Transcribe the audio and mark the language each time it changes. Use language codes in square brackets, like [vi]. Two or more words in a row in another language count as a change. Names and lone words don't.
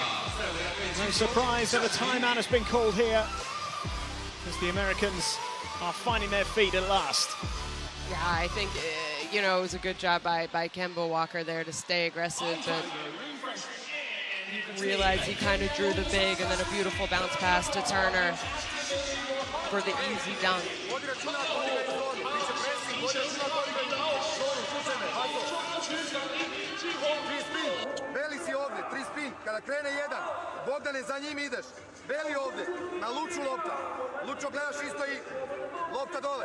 [en] No surprise that a timeout has been called here, as the Americans are finding their feet at last. Yeah, I think, you know, it was a good job by Kemba Walker there to stay aggressive, but realized he kind of drew the big, and then a beautiful bounce pass to Turner for the easy dunk. [sr] Beli si ovdje, 3 spin, kada krene jedan, Bogdane za njim ideš. Beli ovdje, na Luču lopta. Lučo gledaš isto i lopta dole.